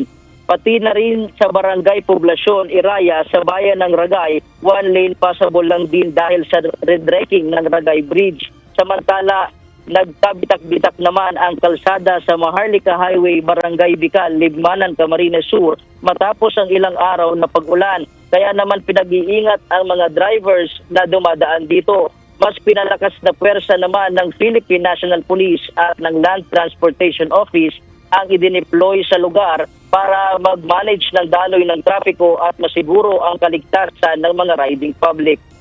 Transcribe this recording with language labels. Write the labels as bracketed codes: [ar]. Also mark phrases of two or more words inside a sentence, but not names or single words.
[tl] Pati na rin sa Barangay Poblasyon, Iraya, sa bayan ng Ragay, [en] one lane passable [tl] lang din dahil sa redrecking ng Ragay Bridge. Samantala, nagkabitak-bitak naman ang kalsada sa Maharlika Highway, Barangay Bicol, Libmanan, Camarines Sur matapos ang ilang araw na pag-ulan. Kaya naman pinag-iingat ang mga drivers na dumadaan dito. Mas pinalakas na pwersa naman ng Philippine National Police at ng Land Transportation Office ang idineploy sa lugar para mag-manage ng daloy ng trapiko at masiguro ang kaligtasan ng mga [en] riding public.